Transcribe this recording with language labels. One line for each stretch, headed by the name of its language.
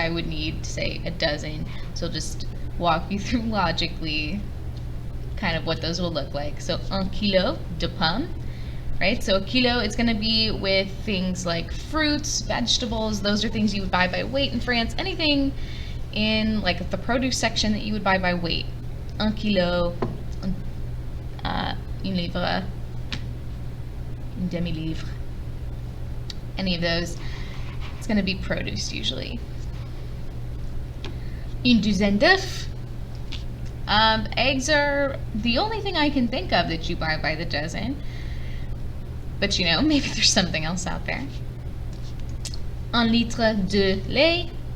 English: I would need to say a dozen. So I'll just walk you through logically kind of what those will look like. So,
French: un kilo de pommes,
English: right? So a kilo, it's going to be with things like fruits, vegetables. Those are things you would buy by weight in France. Anything in like the produce section that you would buy by weight.
French: Un kilo, une livre, une demi-livre.
English: Any of those, it's going to be produce usually.
French: Une douzaine d'œufs.
English: Eggs are the only thing I can think of that you buy by the dozen. But maybe there's something else out there.
French: Un litre de lait.